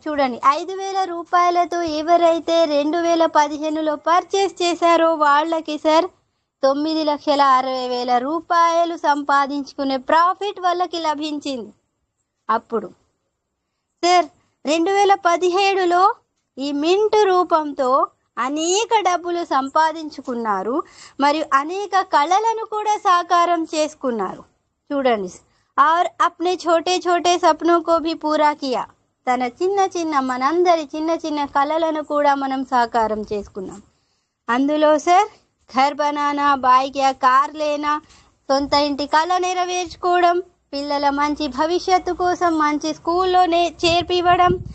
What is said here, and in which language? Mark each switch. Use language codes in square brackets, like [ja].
[te] చూడండి, 5,000 రూపాయలతో ఎవరైతే 2015లో పర్చేస్ చేశారో వాళ్ళకి సార్ 9,60,000 రూపాయలు సంపాదించుకునే ప్రాఫిట్ వాళ్ళకి లభించింది. అప్పుడు సార్ 2017లో ఈ మింట్ రూపంతో అనేక డబ్బులు సంపాదించుకున్నారు, మరియు అనేక కళలను కూడా సాకారం చేసుకున్నారు. [hi] చూడండి, और अपने छोटे छोटे सपनों को भी पूरा किया. [te] తన చిన్న చిన్న మనందరి చిన్న చిన్న కళలను కూడా మనం సాకారం చేసుకున్నాం. అందులో sir [hi] Ghar banana, bike yeah car లేనా, [te] సొంత ఇంటి కళ నెరవేర్చుకోవడం, పిల్లల మంచి భవిష్యత్తు కోసం మంచి స్కూల్లోనే చేర్పివ్వడం.